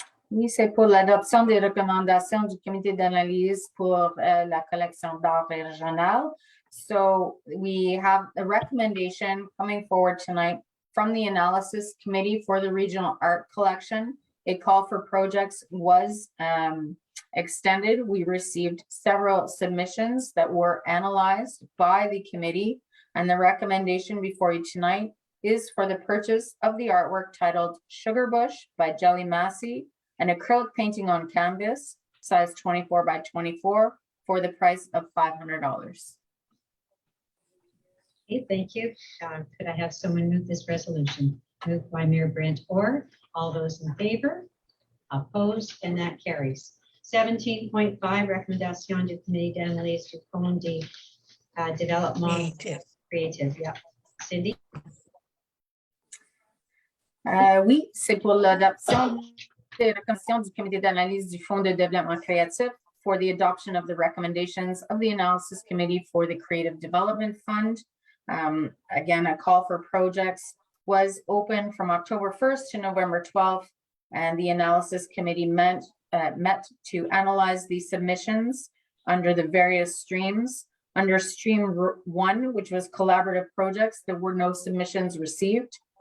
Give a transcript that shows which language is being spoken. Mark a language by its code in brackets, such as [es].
[fr] Oui, c'est pour l'adoption des recommandations du comité d'analyse pour la collection d'art régionale. [en] So we have a recommendation coming forward tonight from the analysis committee for the regional art collection. A call for projects was extended. We received several submissions that were analyzed by the committee, and the recommendation before you tonight is for the purchase of the artwork titled Sugar Bush by Jelly Massey, an acrylic painting on canvas, size 24 by 24, for the price of $500. Okay, thank you. Could I have someone move this resolution? Moved by Mayor Brent Orr. All those in favor? Opposed? And that carries. [fr] 17.5, recommendation du comité d'analyse du fonds de développement créatif. [en] Yeah. Cindy? [fr] Oui, c'est pour l'adoption des recommandations du comité d'analyse du fonds de développement créatif [en] for the adoption of the recommendations of the analysis committee for the creative development fund. Again, a call for projects was open from October 1st to November 12th, and the analysis committee met to analyze the submissions under the various streams. Under stream 1, which was collaborative projects, there were no submissions received.